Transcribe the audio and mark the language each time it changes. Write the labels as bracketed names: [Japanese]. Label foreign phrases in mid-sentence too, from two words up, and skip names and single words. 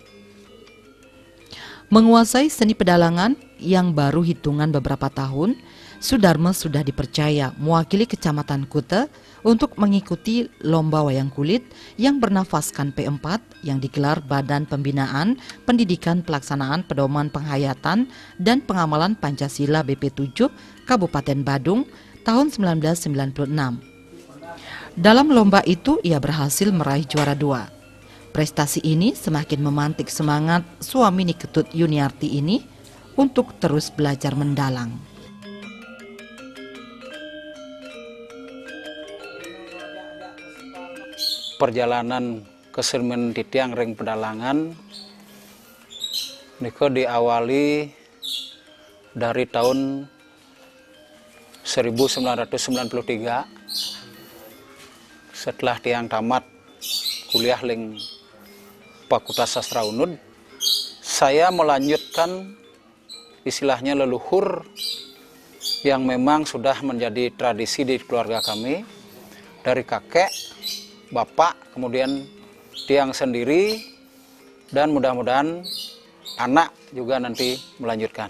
[Indonesian] Menguasai seni pedalangan yang baru hitungan beberapa tahun, Sudarmo sudah dipercaya mewakili Kecamatan Kuta untuk mengikuti lomba wayang kulit yang bernafaskan P4 yang digelar Badan Pembinaan Pendidikan Pelaksanaan Pedoman Penghayatan dan Pengamalan Pancasila BP7 Kabupaten Badung tahun 1996. Dalam lomba itu ia berhasil meraih juara 2. Prestasi ini semakin memantik semangat suami Niketut Yuniarti ini untuk terus belajar mendalang. Perjalanan kesenian [Balinese] titiang ring [Indonesian] pedalangan niko diawali dari tahun 1993. Setelah tiang tamat kuliah ling Fakultas Sastra Unut, saya melanjutkan istilahnya leluhur yang memang sudah menjadi tradisi di keluarga kami, dari kakek, bapak, kemudian tiang sendiri, dan mudah-mudahan anak juga nanti melanjutkan.